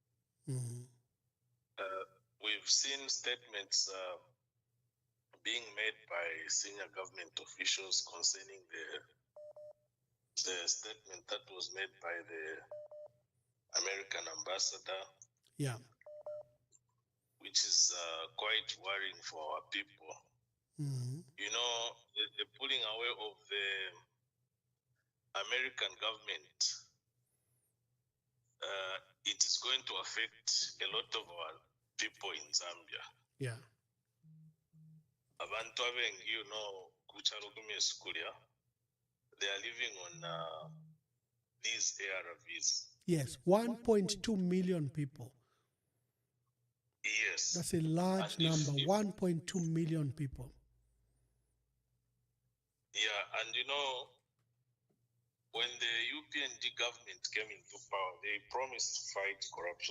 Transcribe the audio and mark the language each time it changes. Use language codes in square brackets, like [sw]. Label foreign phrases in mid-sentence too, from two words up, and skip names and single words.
[en] We've seen statements being made by senior government officials concerning the statement that was made by the American ambassador, which is quite worrying for our people. You know, the pulling away of the American government, it is going to affect a lot of our people in Zambia. Yeah. [bem] Abantu abengi, [en] you know, they are living on these ARVs. Yes, 1.2 million people. Yes. That's a large number, 1.2 million people. Yeah, and you know, when the UPND government came into power, they promised to fight corruption.